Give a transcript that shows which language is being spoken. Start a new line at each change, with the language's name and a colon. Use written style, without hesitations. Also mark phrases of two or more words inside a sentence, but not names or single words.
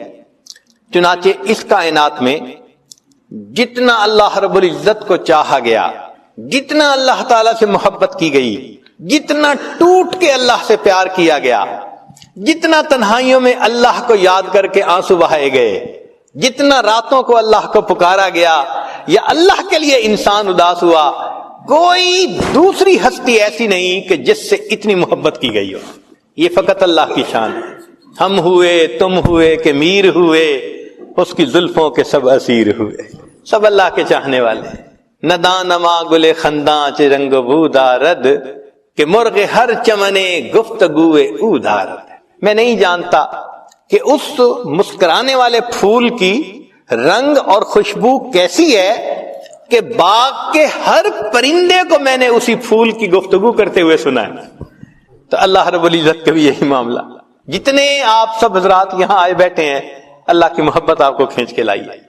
Urdu: چنانچہ اس کائنات میں جتنا اللہ رب العزت کو چاہا گیا، جتنا اللہ تعالی سے محبت کی گئی، جتنا ٹوٹ کے اللہ سے پیار کیا گیا، جتنا تنہائیوں میں اللہ کو یاد کر کے آنسو بہائے گئے، جتنا راتوں کو اللہ کو پکارا گیا یا اللہ کے لیے انسان اداس ہوا، کوئی دوسری ہستی ایسی نہیں کہ جس سے اتنی محبت کی گئی ہو. یہ فقط اللہ کی شان ہے. ہم ہوئے، تم ہوئے کہ میر ہوئے، اس کی زلفوں کے سب اسیر ہوئے. سب اللہ کے چاہنے والے.
Persian: ندانما گل خنداں چ رنگ بو دارد، کہ مرغ ہر چمنے گفتگوئے او دارد.
Urdu: میں نہیں جانتا کہ اس مسکرانے والے پھول کی رنگ اور خوشبو کیسی ہے کہ باغ کے ہر پرندے کو میں نے اسی پھول کی گفتگو کرتے ہوئے سنا ہے. تو اللہ رب العزت کا بھی یہی معاملہ. جتنے آپ سب حضرات یہاں آئے بیٹھے ہیں، اللہ کی محبت آپ کو کھینچ کے لائی ہے.